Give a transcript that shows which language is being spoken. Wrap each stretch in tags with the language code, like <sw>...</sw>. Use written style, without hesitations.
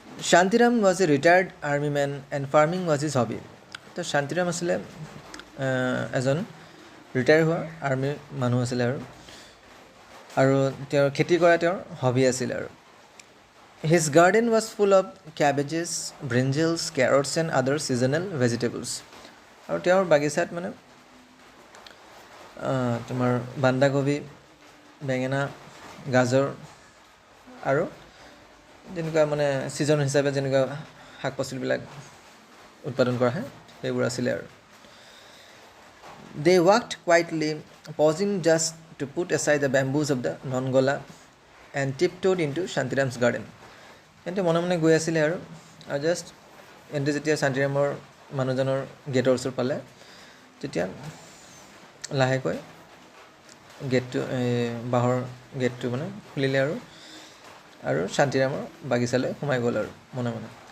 <en>Shantiram was a retired army man and farming was his hobby.</en> <as>তো শান্তিৰাম আছিলে এজন retire হোৱা আৰ্মিৰ মানুহ আছিলে আৰু তেওঁৰ খেতি কৰা তেওঁৰ হবি আছিলে আৰু.</as> <en>His garden was full of cabbages, brinjals, carrots and other seasonal vegetables.</en> <as>আৰু তেওঁৰ বাগিচাত মানে তোমাৰ বন্ধাকবি, বেঙেনা, গাজৰ আৰু যেনেকুৱা মানে ছিজন হিচাপে যেনেকুৱা শাক পাচলিবিলাক উৎপাদন কৰা হয় সেইবোৰ আছিলে আৰু.</as> <en>They walked quietly, pausing just to put aside the bamboos of the Nongola and tiptoed into Shantiram's garden.</en> <as>এন্তে মনে গৈ আছিলে আৰু জাষ্ট এন্তে যেতিয়া শান্তিৰামৰ মানুহজনৰ গেটৰ ওচৰ পালে তেতিয়া লাহেকৈ গেটটো বাঁহৰ গেটটো মানে খুলিলে আৰু শান্তিৰামৰ বাগিচালৈ সোমাই গ'ল আৰু মনে.</as>